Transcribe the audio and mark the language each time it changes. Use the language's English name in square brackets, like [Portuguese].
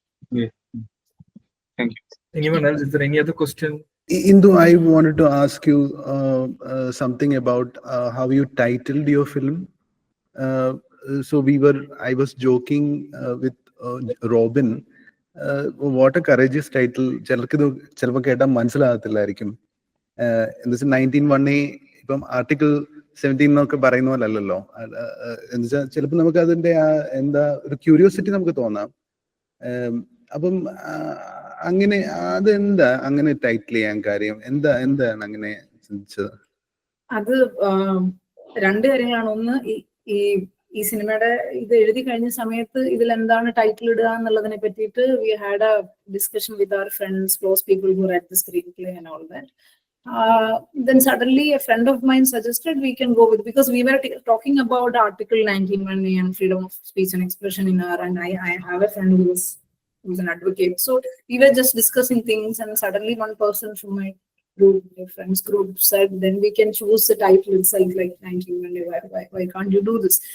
[English] Yeah. Thank you. Anyone else? Is there any other question? Indhu, I wanted to ask you something about how you titled your film. So I was joking with Robin. What a courageous title. [Malayalam] ചിലപ്പോൾ കേട്ടാൽ മനസ്സിലാകത്തില്ലായിരിക്കും. എന്ന് വെച്ചാൽ 19-1A ഇപ്പം article 17 എന്നൊക്കെ പറയുന്ന പോലെ അല്ലല്ലോ. എന്ന് വെച്ചാൽ ചിലപ്പോൾ നമുക്ക് അതിന്റെ ഒരു ക്യൂരിയോസിറ്റി നമുക്ക് തോന്നാം. അപ്പം അങ്ങനെ അതെന്താ അങ്ങനെ ടൈറ്റിൽ ചെയ്യാൻ കാര്യം? എന്താണ് അങ്ങനെ ചിന്തിച്ചത്? അത് രണ്ട് കാര്യങ്ങളാണ്. ഒന്ന്, ഈ സിനിമയുടെ ഇത് എഴുതി കഴിഞ്ഞ സമയത്ത് ഇതിൽ എന്താണ് ടൈറ്റിൽ ഇടുക എന്നുള്ളതിനെ പറ്റിയിട്ട് [English] We had a discussion with our friends, close people who read the screen play and all that. Then suddenly a friend of mine suggested we can go with, because we were talking about Article 19(1) and freedom of speech and expression in our, and I have a friend who's an advocate. So we were just discussing things, and suddenly one person from my group, my friends group, said, then we can choose the title itself, like 19(1). Why can't you do this?